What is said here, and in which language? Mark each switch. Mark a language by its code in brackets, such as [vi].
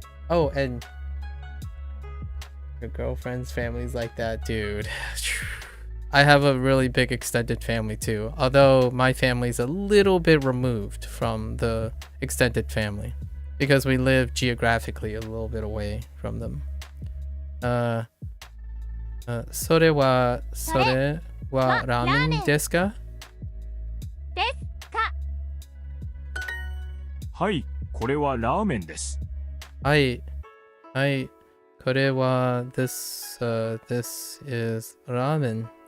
[en] Oh, and your girlfriend's family's like that, dude. I have a really big extended family too, although my family's a little bit removed from the extended family because we live geographically a little bit away from them. [ja] それはラーメンですか？ですかはい、これはラーメンです。はい、これは [en] this is ramen.